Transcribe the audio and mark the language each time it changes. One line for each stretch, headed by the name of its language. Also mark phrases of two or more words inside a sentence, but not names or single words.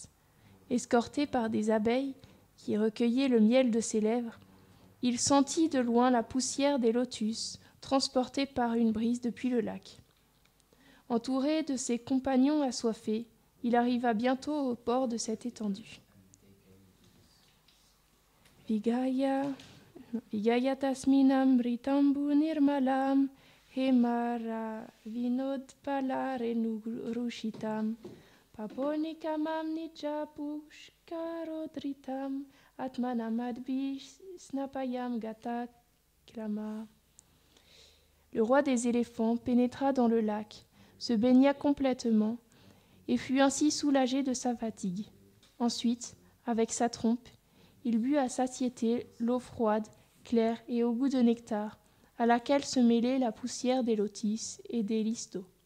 French: Escorté par des abeilles qui recueillaient le miel de ses lèvres, il sentit de loin la poussière des lotus, transportée par une brise depuis le lac. Entouré de ses compagnons assoiffés, il arriva bientôt au bord de cette étendue.
Sanskrit: विगय तस्मिनम् रितम्बु निर्मलम् हेमर विनोद्पलरे रुशितम् पपोनिकामम् निजपुष्करोद्रितम् आत्मनमद्बि स्नपयम् गत क्लम.
French: Le roi des éléphants pénétra dans le lac, se baigna complètement et fut ainsi soulagé de sa fatigue. Ensuite, avec sa trompe, il but à satiété l'eau froide, claire et au goût de nectar, à laquelle se mêlait la poussière des lotus et des listos.